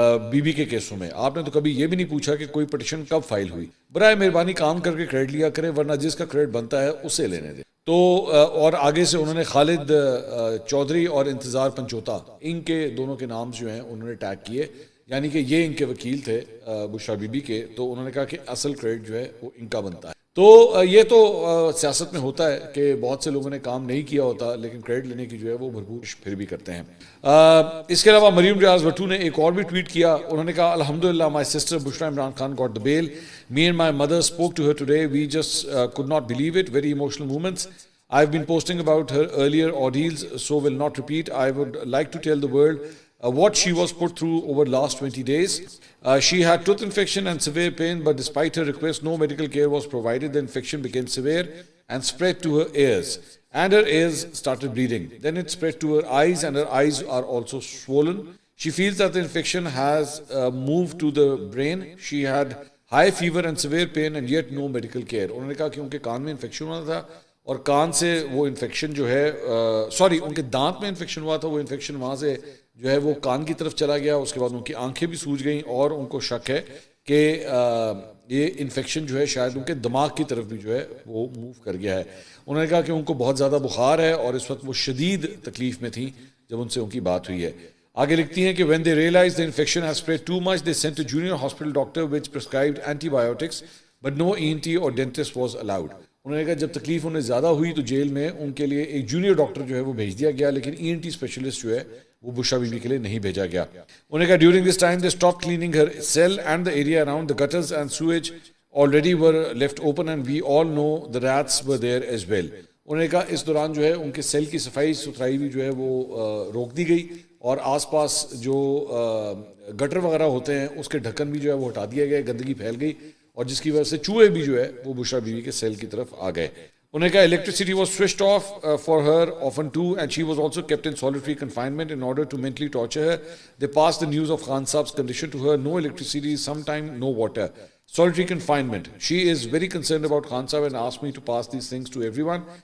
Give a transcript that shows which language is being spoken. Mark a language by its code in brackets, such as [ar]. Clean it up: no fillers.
[ur] Be be کے کیسوں میں، آپ نے تو کبھی یہ بھی نہیں پوچھا کہ کوئی پٹیشن کب فائل ہوئی، برائے مہربانی کام کر کے کریڈٹ لیا کریں ورنہ جس کا کریڈٹ بنتا ہے اسے لینے دیں۔ تو اور آگے سے انہوں نے خالد چودھری اور انتظار پنچوتا ان کے دونوں کے نام جو ہیں انہوں نے ٹیگ کیے، یعنی کہ یہ ان کے وکیل تھے بشرا بی بی کے، تو انہوں نے کہا کہ اصل کریڈٹ جو ہے وہ ان کا بنتا ہے۔ تو یہ تو سیاست میں ہوتا ہے کہ بہت سے لوگوں نے کام نہیں کیا ہوتا لیکن کریڈٹ لینے کی جو ہے وہ بھرپور پھر بھی کرتے ہیں. اس کے علاوہ مریم ریاض بھٹو نے ایک اور بھی ٹویٹ کیا. انہوں نے کہا الحمدللہ [en] My sister Bushra Imran Khan got the bail. Me and my mother spoke to her today. We just could not believe it. Very emotional moments. I've been posting about her earlier ordeals, so will not repeat. I would like to tell the world what she was put through over the last 20 days. She had tooth infection and severe pain, but despite her request, no medical care was provided. The infection became severe and spread to her ears, and her ears started bleeding. Then it spread to her eyes, and her eyes are also swollen. She feels that the infection has moved to the brain. She had high fever and severe pain, and yet no medical care. [ur] انہوں نے کہا کہ ان کے کان میں infection ہوا تھا اور کان سے وہ انفیکشن جو ہے ان کے دانت میں انفیکشن ہوا تھا. وہ انفیکشن وہاں سے جو ہے وہ کان کی طرف چلا گیا. اس کے بعد ان کی آنکھیں بھی سوج گئیں اور ان کو شک ہے کہ یہ انفیکشن جو ہے شاید ان کے دماغ کی طرف بھی جو ہے وہ موو کر گیا ہے. انہوں نے کہا کہ ان کو بہت زیادہ بخار ہے اور اس وقت وہ شدید تکلیف میں تھیں جب ان سے ان کی بات ہوئی ہے. آگے لکھتی ہیں کہ [en] when they realized the infection has spread too much, they sent a junior hospital doctor which prescribed antibiotics, but no ENT or dentist was allowed. [ur] انہوں نے کہا جب تکلیف انہیں زیادہ ہوئی تو جیل میں ان کے لیے ایک جونیئر ڈاکٹر جو ہے وہ بھیج دیا گیا, لیکن ENT اسپیشلسٹ جو ہے وہ بشرا بی بی کے لیے نہیں بھیجا گیا. انہوں نے کہا [en] During this time they stop cleaning her cell and the area around the gutters and sewage already were left open and we all know the rats were there as well. [ur] انہوں نے کہا اس دوران جو ہے ان کے سیل کی صفائی ستھرائی بھی جو ہے وہ روک دی گئی اور آس پاس جو گٹر وغیرہ ہوتے ہیں اس کے ڈھکن بھی جو ہے وہ ہٹا دیا گیا, گندگی پھیل گئی اور جس کی وجہ سے چوہے بھی جو ہے وہ بشرا بیوی کے سیل کی طرف آ گئے. انہوں نے کہا [en] electricity was switched off for her often too, and she was also kept in solitary confinement in order to mentally torture her. They passed the news of Khan Saab's condition to her. No electricity, sometime no water. Solitary confinement. She is very concerned about Khan Saab and asked me to pass these things to everyone.